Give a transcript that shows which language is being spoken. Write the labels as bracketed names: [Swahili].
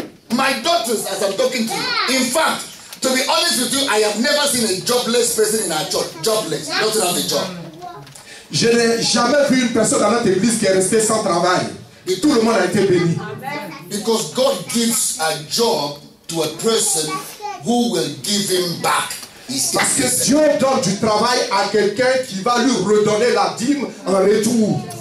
[English] My daughters, as I'm talking to you, in fact, To be honest with you, I have never seen a jobless person in our church. Jobless, not to have a job. [French] Je n'ai jamais vu une personne dans notre église qui est restée sans travail. Et tout le monde a été béni. [English] Because God gives a job to a person who will give him back. [French] Parce que Dieu donne du travail à quelqu'un qui va lui redonner la dîme en retour.